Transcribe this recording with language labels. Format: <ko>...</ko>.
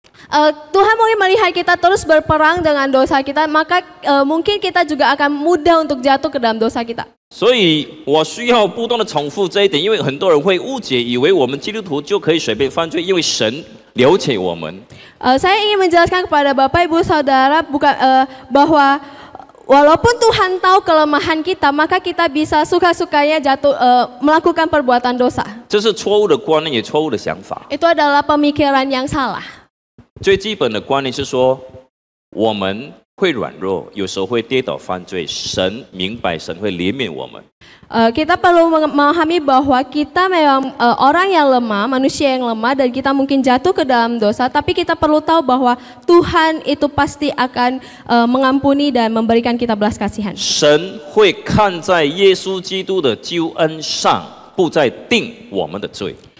<id>Tuhan mungkin melihat kita terus berperang dengan dosa kita, maka mungkin kita juga akan mudah untuk jatuh ke dalam dosa kita.</id> <zh>所以我需要不断的重复这一点，因为很多人会误解，以为我们基督徒就可以随便犯罪，因为神了解我们。</zh> <id>Saya ingin menjelaskan kepada Bapak Ibu Saudara bahwa walaupun Tuhan tahu kelemahan kita, maka kita bisa suka-sukanya melakukan perbuatan dosa.</id> <zh>这是错误的观念，也错误的想法。</zh> <id>Itu adalah pemikiran yang salah.</id> <zh>最基本的观念是说，我们会软弱，有时候会跌倒犯罪，神明白，神会怜悯我们。</zh> <id>Kita perlu memahami bahwa kita memang orang yang lemah, manusia yang lemah, dan kita mungkin jatuh ke dalam dosa. Tapi kita perlu tahu bahwa Tuhan itu pasti akan mengampuni dan memberikan kita belas kasihan.</id> <zh>神会看在耶稣基督的救恩上，不再定我们的罪。</zh>